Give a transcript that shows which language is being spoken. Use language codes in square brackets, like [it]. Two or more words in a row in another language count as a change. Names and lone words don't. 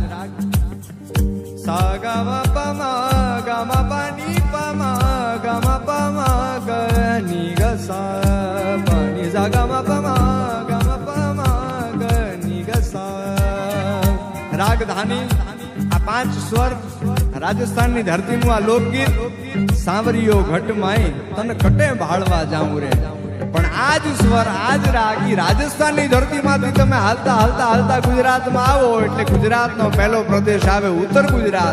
[gu] सा गा मा पा मा गा मा पा नी पा मा गा मा पा मा गा नी गा सा पा नी सा गा मा पा मा गा मा पा मा गा नी गा सा. રાગધાની આ 5 સ્વર રાજસ્થાનની ધરતીનું આ લોકગીત સાવરિયો ઘટમાય તન કટે ભાળવા જાઉં રે. પણ આજ સ્વર આજ રાગ ઈ રાજસ્થાનની ધરતીમાંથી તમે હાલતા હાલતા હાલતા ગુજરાતમાં આવો એટલે ગુજરાતનો પહેલો પ્રદેશ આવે ઉત્તર ગુજરાત.